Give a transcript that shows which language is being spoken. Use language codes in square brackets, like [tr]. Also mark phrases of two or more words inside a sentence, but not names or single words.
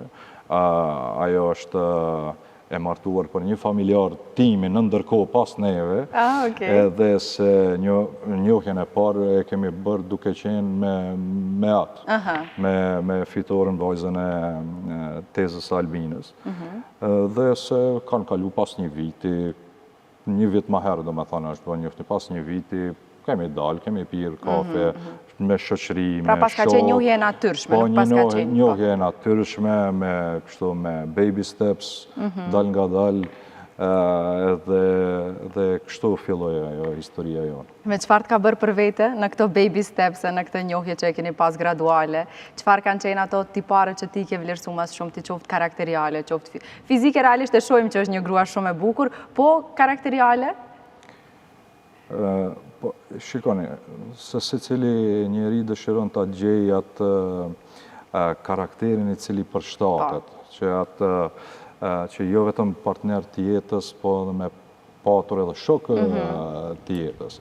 [sq] Ajo është e martuar për një familjar timi në ndërkohë pas neve, edhe se njohjen e parë e kemi bërë duke qenë me atë, me fitoren vajzën e tezës Albinës. Dhe se kanë kalu pas një viti, një vit ma herë do me thënë është bërë njofti, pas një viti, kemi dalë, kemi pirë kafe, me shoqëri, me shok. Pra pas ka qenë njohje e natyrshme, nuk pas ka qenë. Njohje e natyrshme, me [en] baby steps, [sq] dal nga dal, dhe kështu filloj ajo historia jonë. Me qëfar të ka bërë për vete në këto [en] baby steps [sq] e në këtë njohje që e keni pas graduale? Qëfar kanë qenë ato tipare që ti ke vlerësu mas shumë, ti qoftë karakteriale, qoftë fizike, realisht e shojmë që është një grua shumë e bukur, po karakteriale? Shikoni, se cili njeri dëshiron të gjej atë karakterin i cili përshtatet, që jo vetëm partner të jetës, po dhe me patur edhe shokë të jetës.